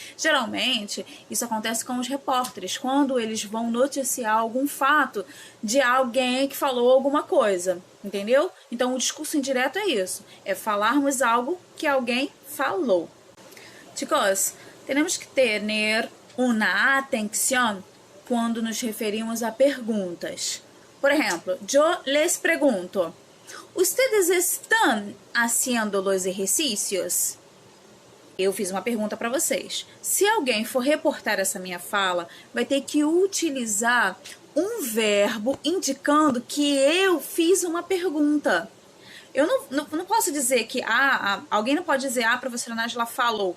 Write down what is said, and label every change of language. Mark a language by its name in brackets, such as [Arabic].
[Portuguese] Geralmente, isso acontece com os repórteres, quando eles vão noticiar algum fato de alguém que falou alguma coisa, entendeu? Então, o discurso indireto é isso, é falarmos algo que alguém falou. Chicos, temos que ter uma atenção quando nos referimos a perguntas. [Spanish] Por exemplo, eu les pregunto: ¿ustedes están haciendo los ejercicios? [Portuguese] Eu fiz uma pergunta para vocês. Se alguém for reportar essa minha fala, vai ter que utilizar um verbo indicando que eu fiz uma pergunta. Eu não posso dizer que alguém não pode dizer a professora Nájila falou.